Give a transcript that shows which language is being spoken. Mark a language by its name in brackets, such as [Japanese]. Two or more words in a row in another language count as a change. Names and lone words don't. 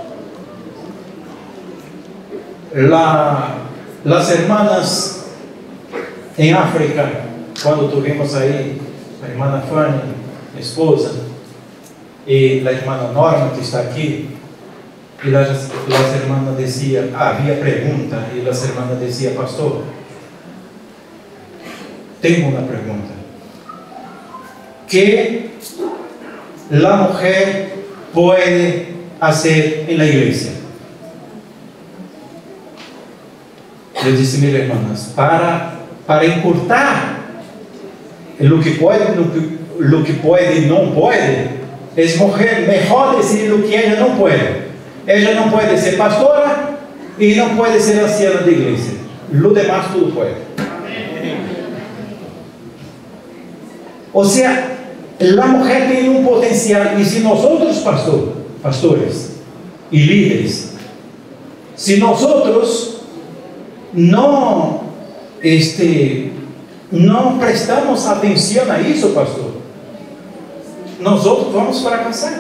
[Spanish] Las hermanas [Portuguese] em África, quando tivemos aí a irmã Fanny, minha esposa, e a irmã Norma que está aqui, e as irmãs diziam, havia pergunta, e as irmãs diziam, pastor, tenho uma pergunta. [Spanish] ¿Qué la mujer puede hacer en la iglesia? [Portuguese] Eu disse, minhas irmãs, para encurtar [Spanish] lo que [Portuguese] pode e não pode, [Spanish] es mejor decir lo que ella [Portuguese] não pode. Ella não pode ser pastora e não pode ser anciana de igreja. [Spanish] Lo demás [Portuguese] tudo pode. [Spanish] O sea, la mujer [Portuguese] tem um potencial, e se nós outros pastores e líderes, se nós outros não prestamos atenção a isso, pastor, nós outros vamos fracassar.